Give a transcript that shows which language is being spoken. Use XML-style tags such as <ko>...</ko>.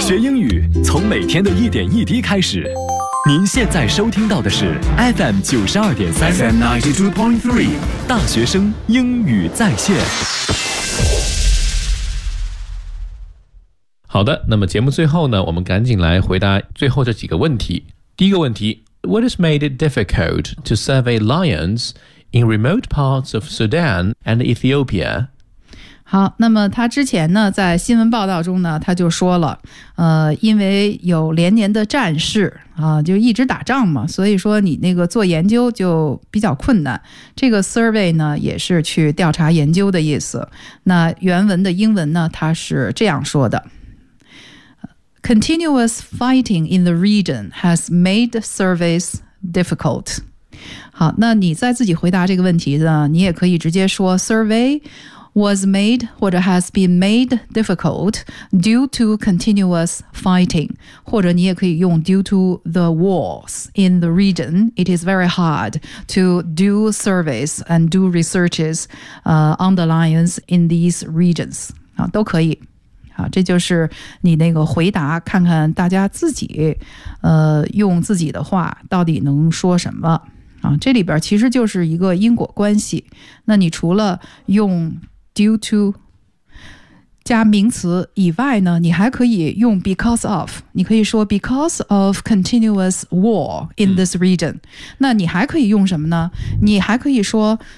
<zh>学英语从每天的一点一滴开始。您现在收听到的是 FM92.3 FM92.3 大学生英语在线。好的，那么节目最后呢，我们赶紧来回答最后这几个问题。第一个问题，</zh> <en>What has made it difficult to survey lions in remote parts of Sudan and Ethiopia?</en> <zh>好，那么他之前呢，在新闻报道中呢，他就说了，因为有连年的战事啊，就一直打仗嘛，所以说你那个做研究就比较困难。这个 survey 呢，也是去调查研究的意思。那原文的英文呢，他是这样说的</zh> <en>：Continuous fighting in the region has made surveys difficult.</en> <zh>好，那你在自己回答这个问题呢，你也可以直接说 survey。</zh> <en>was made 或者 has been made difficult due to continuous fighting,</en> <zh>或者你也可以用</zh> <en>due to the wars in the region. It is very hard to do surveys and do researches、on the lions in these regions.</en> <zh>好，都可以。好，这就是你那个回答，看看大家自己、用自己的话到底能说什么。啊，这里边其实就是一个因果关系。那你除了用 due to 加名词以外呢，你还可以用</zh> <en>because of， 你可以说 because of continuous war in this region、</en> <zh>嗯、那你还可以用什么呢？你还可以说</zh>